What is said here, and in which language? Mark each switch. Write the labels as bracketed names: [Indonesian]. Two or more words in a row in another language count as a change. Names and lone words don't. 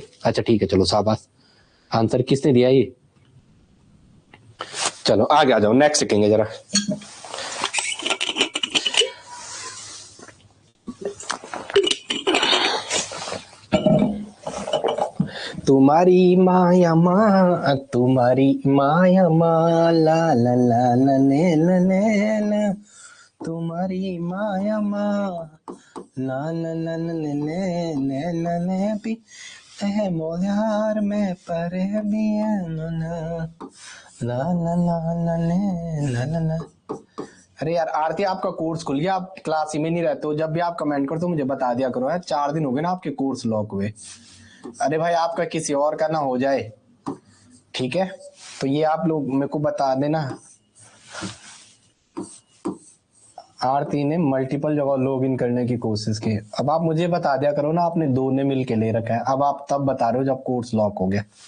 [Hindi] अच्छा ठीक है, चलो शाबाश, आंसर किसने दिया ये? चलो आगे आ जाओ, नेक्स्ट लिखेंगे जरा। तुम्हारी माया माँ, तुम्हारी माया माँ, ला ला ला ला ने ला ने ला, तुम्हारी माया माँ, ला ला ला ला ने ने ने ला ने भी है मोहार में परे भी ला ला ला ला ने ला ला ला। अरे यार आरती, आपका कोर्स खुल गया, आप क्लास ही में नहीं रहते हो, जब भी आप कमेंट करो तो मुझे बता दिया करो यार, 4 दिन हो गए ना आपके [English] course lock [Hindi] हुए। अरे भाई आपका किसी और का ना हो जाए, ठीक है? तो ये आप लोग मेरे को बता देना। आरती ने मल्टीपल जगह [English] log in [Hindi] करने की कोशिश की, अब आप मुझे बता दिया करो ना, आपने 2 ने मिल के ले रखा है, अब आप तब बता रहे हो जब [English] course lock [Hindi] हो गया।